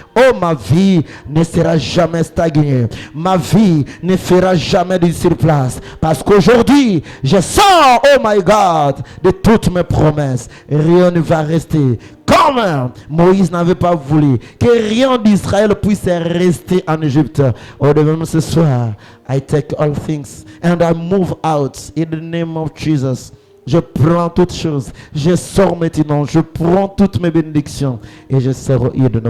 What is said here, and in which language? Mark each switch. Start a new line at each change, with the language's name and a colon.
French: Oh, ma vie ne sera jamais stagnée. Ma vie ne fera jamais de surplace. Parce qu'aujourd'hui, je sors,
English: oh my God,
French: de toutes mes promesses. Rien ne va rester. Comme Moïse n'avait pas voulu que rien d'Israël puisse rester en Égypte. Oh, devant ce soir,
English: I take all things and I move out in the name of Jesus.
French: Je prends toutes choses. Je sors maintenant. Je prends toutes mes bénédictions et je sors au nom de